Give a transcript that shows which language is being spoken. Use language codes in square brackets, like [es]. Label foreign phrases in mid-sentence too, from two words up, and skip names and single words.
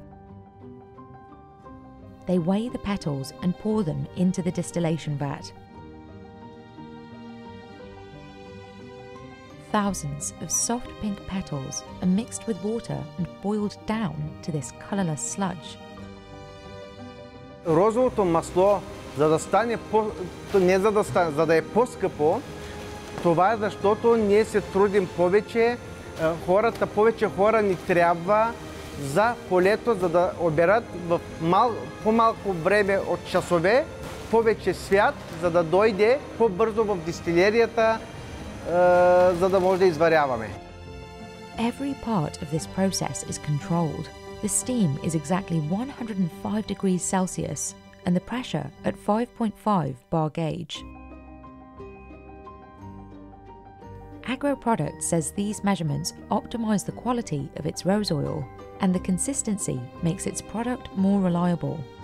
[en] They weigh the petals and pour them into the distillation vat. Thousands of soft pink petals are mixed with water and boiled down to this colourless sludge. [bg] Розовото масло, за да стане за да е по-скъпо, това е защото ние се трудим повече, повече хора ни трябва за полето, за да оберат в по-малко време от часове повече свят, за да дойде по-бързо в дистилерията, за да може да изваряваме. [en] Every part of this process is controlled. The steam is exactly 105 degrees Celsius and the pressure at 5.5 bar gauge. Agroproduct says these measurements optimize the quality of its rose oil, and the consistency makes its product more reliable.